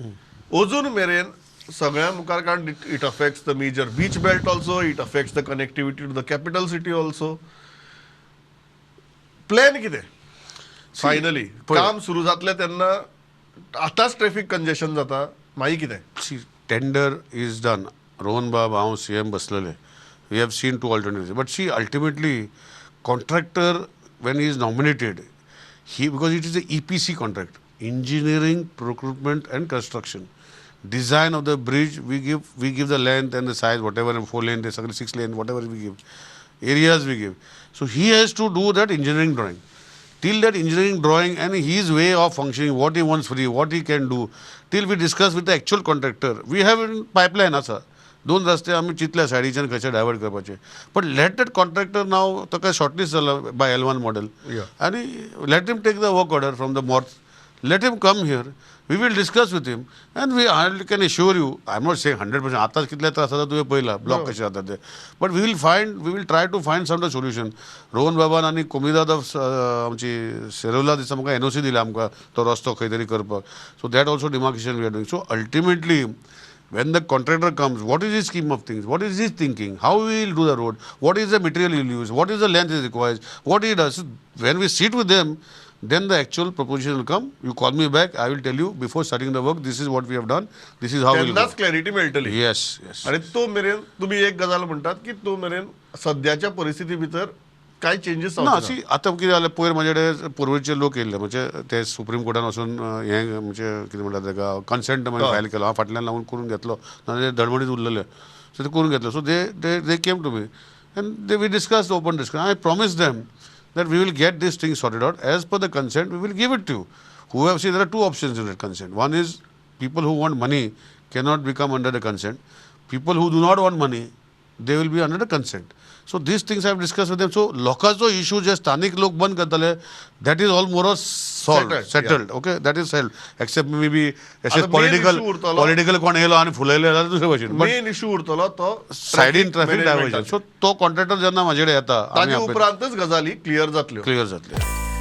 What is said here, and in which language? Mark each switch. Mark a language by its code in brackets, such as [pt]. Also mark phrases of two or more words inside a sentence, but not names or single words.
[kok] अजून मेरेन सगळ्या मुखार कारण [en] it affects the major beach belt also, it affects the connectivity to the capital city also. [kok] प्लॅन कितें फायनली काम सुरू जातलें तेन्ना आतांच [en] traffic congestion [kok] जाता, मागीर कितें? [en] See, tender is done. Rohan Bab, [kok] हांव CM बसलेले. [en] We have seen two alternatives. But see, ultimately, contractor, when he is nominated, because it is a EPC contract, engineering, procurement and construction. Design of the bridge, we give the length and the size, whatever, 4 lane, 6 lane, whatever we give. Areas we give. So he has to do that engineering drawing. Till that engineering drawing and his way of functioning, what he wants free, what he can do, till we discuss with the actual contractor. We have in pipeline आसा. [kok] 2 रस्ते आमी चितल्या सायडीच्यान खंयचे डायवर्ट करपाचे. [en] but let that contractor [kok] नाव ताका शॉर्टलिस्ट जाला [en] by L1 model आनी let him take the work order from the MoRTH. Let him come here. We will discuss with him and I can assure you, I'm not saying 100%, [kok] आताच कितले त्रास जाता तुवें पळयला ब्लॉक कशे जाता ते. [en] But we will try to find some solution. [kok] रोहन बाबान आनी कोमिदाद आमची सेरोला दिसा म्हाका NOC दिला आमकां तो रस्तो खंय तरी करपाक. [en] So that also demarcation we are doing. So ultimately, when the contractor comes, what is his scheme of things? What is his thinking? How he will do the road? What is the material he will use? What is the length he requires? What he does? When we sit with them, then the actual proposition will come. You call me back, I will tell you before starting the work, this is what we have done, this is how we will [kok] तेन्नाच [en] go. [kok] क्लॅरिटी मेळटली. [en] Yes, yes. [kok] आणि तो मेरेन तुम्ही एक गजाल म्हणटात की तो मेरेन सद्याच्या परिस्थिती भितर काय चेंजीस ना सी आतां कितें जालें पयर म्हाजे कडेन पुर्वेचे लोक येयल्ले म्हणजे ते सुप्रीम कोर्टान वचून हें म्हणजे कितें म्हणटात ताका कन्सेंट फायल केलो. हांव फाटल्यान लावून करून घेतलो नाजाल्यार धडमडीत उरलेले. सो ते करून घेतलो. [en] so they came to me and we discuss open discuss. I promise them that we will get this thing sorted out as per the consent. We will give it to you. Whoever, see, there are two options in that consent. One is people who want money cannot become under the consent. People who do not want money, they will be under the consent. So these things I have discussed with them. [kok] So lokacho issue जे स्थानिक लोक बंद करतले, [en] that is all more or solved, settled. Okay, that is settled. Except maybe political [kok] कोण येयलो आनी फुलयले जाल्यार दुसरे भशेन. [en] main issue [kok] उरतलो तो सायडीन [en] traffic diversion. [kok] सो तो कॉन्ट्रॅक्टर जेन्ना म्हाजे कडेन येता ताजे उपरांतच गजाली क्लियर जातल्यो. क्लियर जातले.